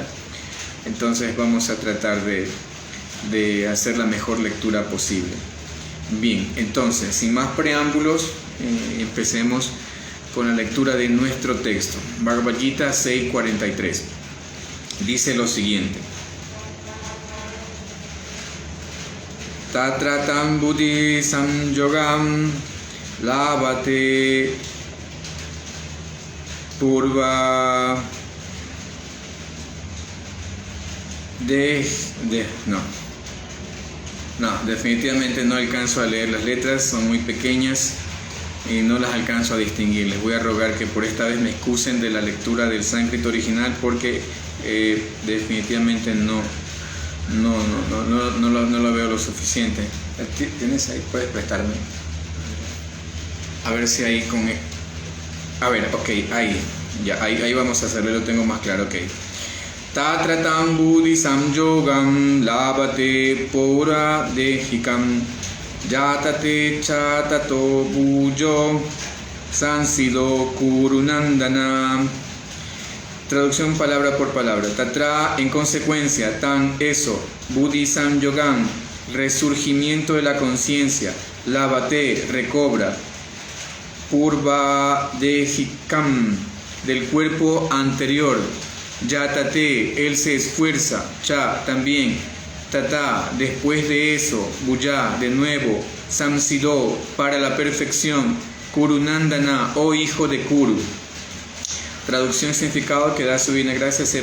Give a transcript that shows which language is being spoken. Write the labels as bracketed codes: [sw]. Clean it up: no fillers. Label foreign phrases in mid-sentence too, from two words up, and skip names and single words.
[es] Entonces vamos a tratar de hacer la mejor lectura posible. Bien, entonces sin más preámbulos, empecemos con la lectura de nuestro texto. Bhagavad Gita 6.43 dice lo siguiente: [sa] Tatra tam buddhi samyogam labate purva [es] definitivamente no alcanzo a leer las letras, son muy pequeñas y no las alcanzo a distinguir. Les voy a rogar que por esta vez me excusen de la lectura del sánscrito original porque definitivamente no lo veo lo suficiente. ¿Tienes ahí? ¿Puedes prestarme? A ver si ahí con... A ver, ok, ahí vamos a hacerlo, lo tengo más claro, ok. [sa] Tatra tam buddhi samyogam labate pura dehikam yatate chatato bujo sansido kurunandana. [es] Traducción palabra por palabra. Tatra, en consecuencia, tan, eso, [sa] buddhi samyogam, [es] resurgimiento de la conciencia, [sa] labate, recobra, purva dehikam, [es] del cuerpo anterior, yatate, él se esfuerza, cha, también, tata, después de eso, buya, de nuevo, samsido, para la perfección, kurunandana, oh hijo de Kuru. Traducción y significado que da su divina gracia C.